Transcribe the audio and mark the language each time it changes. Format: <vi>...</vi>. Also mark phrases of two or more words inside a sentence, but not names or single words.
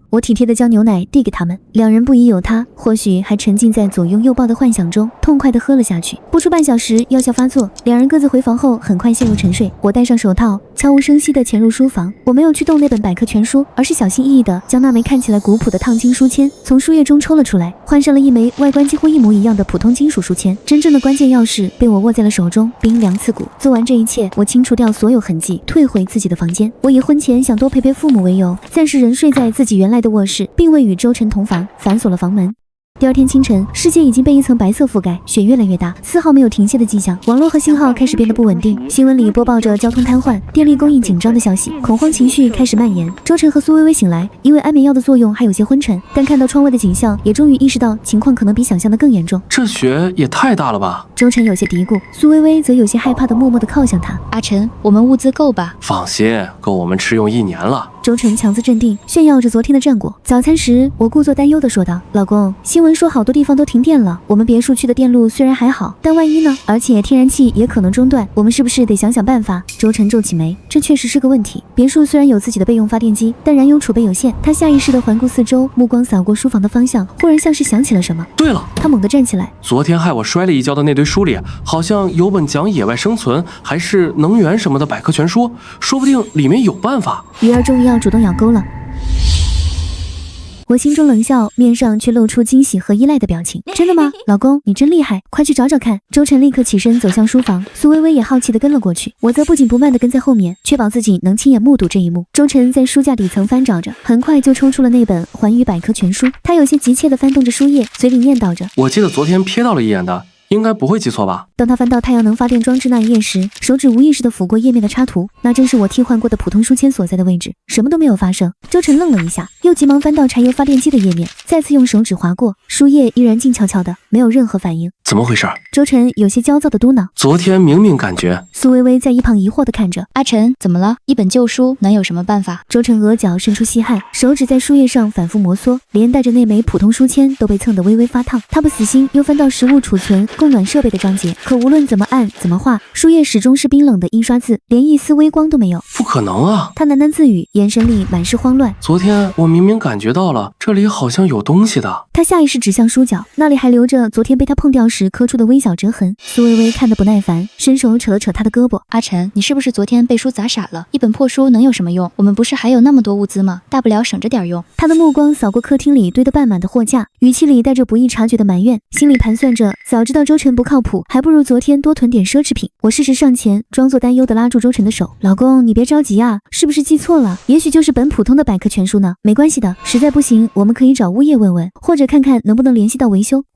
<zh>我體貼地將牛奶遞給他們，兩人不疑有他，或許還沉浸在左擁右抱的幻想中，痛快地喝了下去。不出半小時，藥效发作，两人各自回房後很快陷入沉睡。我戴上手套，悄无声息地潛入書房。我沒有去動那本百科全書，而是小心翼翼地將那枚看起來古樸的燙金書籤從書頁中抽了出來，換上了一枚外觀幾乎一模一樣的普通金屬書籤。真正的關鍵鑰匙被我握在了手中，冰涼刺骨。做完這一切，我清除掉所有痕跡，退回自己的房間。我以婚前想多陪陪父母為由，暫時仍睡在自己原來的臥室，並未與周晨同房，反鎖了房門。第二天清晨，世界已經被一層白色覆蓋，雪越來越大，絲毫沒有停歇的跡象。網絡和信號開始變得不穩定，新聞裡播報着交通癱瘓、電力供應緊張的消息，恐慌情緒開始蔓延。周晨和蘇微微醒來，因為安眠藥的作用還有些昏沉，但看到窗外的景象，也終於意識到情況可能比想象的更嚴重。這雪也太大了吧？周晨有些嘀咕，蘇微微則有些害怕的默默地靠向他。阿晨，我們物資夠吧？放心，夠我們吃用1年了。周晨強自鎮定，炫耀着昨天的戰果。早餐時，我故作擔憂地說道：“老公，新聞說好多地方都停電了，我們別墅區的電路雖然還好，但萬一呢？而且天然氣也可能中斷，我們是不是得想想辦法？” 周晨皺起眉，這確實是個問題。別墅雖然有自己的備用發電機，但燃油儲備有限。他下意識地環顧四周，目光掃過書房的方向，忽然像是想起了什麼。對了，他猛地站起來，昨天害我摔了一跤的那堆書裡，好像有本講野外生存還是能源什麼的百科全書，說不定裡面有辦法。魚兒終於要主動咬鈎了。我心中冷笑，面上卻露出驚喜和依賴的表情。真的嗎？老公，你真厲害，快去找找看。周晨立刻起身走向書房，蘇微微也好奇地跟了過去，我則不緊不慢地跟在後面，確保自己能親眼目睹這一幕。周晨在書架底層翻找着，很快就抽出了那本寰宇百科全書，他有些急切地翻動着書頁，嘴裡念叨着：“ 我記得昨天瞥到了一眼的。” 應該不會記錯吧？當他翻到太陽能發電裝置那一頁時，手指無意識地撫過頁面的插圖，那正是我替換過的普通書籤所在的位置。什麼都沒有發生。周晨愣了一下，又急忙翻到柴油發電機的頁面，再次用手指劃過，書頁依然靜悄悄的，沒有任何反應。怎麼回事？周晨有些焦躁地嘟囔。昨天明明感覺…… 蘇微微在一旁疑惑地看着。阿晨，怎麼了？一本舊書能有什麼辦法？周晨額角滲出細汗，手指在書頁上反復摩挲，連帶着那枚普通書籤都被蹭得微微發燙。他不死心，又翻到食物儲存、供暖設備的章節，可無論怎麼按怎麼畫，書頁始終是冰冷的印刷字，連一絲微光都没有。不可能啊！他喃喃自語，眼神裡滿是慌亂。昨天我明明感覺到了，這裡好像有東西的。他下意識指向書角，那裡還留着昨天被他碰掉時磕出的微小折痕。蘇微微看得不耐煩，伸手扯了扯他的胳膊。阿晨，你是不是昨天被書砸傻了？一本破書能有什麼用？我們不是還有那麼多物資嗎？大不了省着點用。他的目光掃過客廳裡堆得半滿的貨架，語氣裡帶着不易察覺的埋怨，心裡盤算着，早知道周晨不靠譜，還不如昨天多囤點奢侈品。我適時上前，裝作擔憂地拉住周晨的手。老公，你別着急啊，是不是記錯了？也許就是本普通的百科全書呢。沒關係的，實在不行，我們可以找物業問問，或者看看能不能聯繫到維修。</zh>